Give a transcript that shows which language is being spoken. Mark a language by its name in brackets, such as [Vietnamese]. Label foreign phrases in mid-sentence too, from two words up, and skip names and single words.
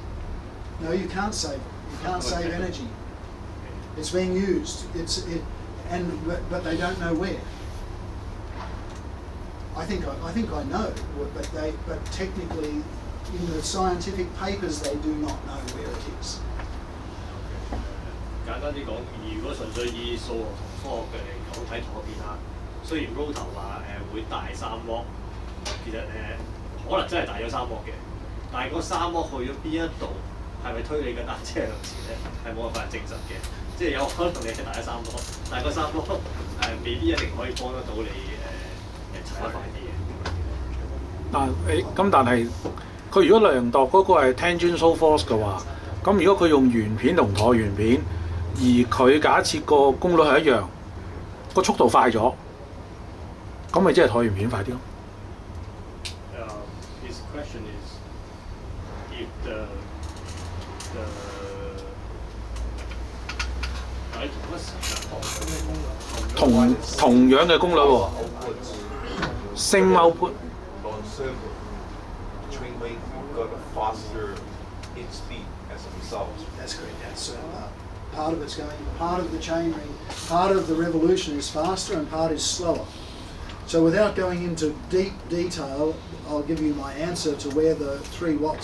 [English] No, you can't save it. You can't save energy. It's being used. But they don't know where. I think I know, but technically, in the scientific papers, they do not know where it is. [Cantonese] 簡單啲講，如果純粹以數學同科學嘅嚟講睇圖片啦，雖然 Rotor 話會大3瓦，其實可能真係大咗3瓦嘅，但係嗰3瓦去咗邊一度，係咪推你嘅單車向前咧？係冇辦法證實嘅，即係有可能你係大咗3瓦，但係嗰3瓦未必一定可以幫得到你踩得快啲嘅。但係佢如果量度嗰個係 [English] tangential force [Cantonese] 嘅話，咁如果佢用圓片同橢圓片，而佢假設個功率係一樣，個速度快咗，咁咪即係橢圓片快啲咯。 [English] His question is if [Cantonese] 同樣嘅功率喎 [English] ，same output。 Between wing, you've got a faster hit speed as a result. That's correct. That's part of it's going. Part of the chain ring, part of the revolution is faster, and part is slower. So without going into deep detail, I'll give you my answer to where the 3 watts.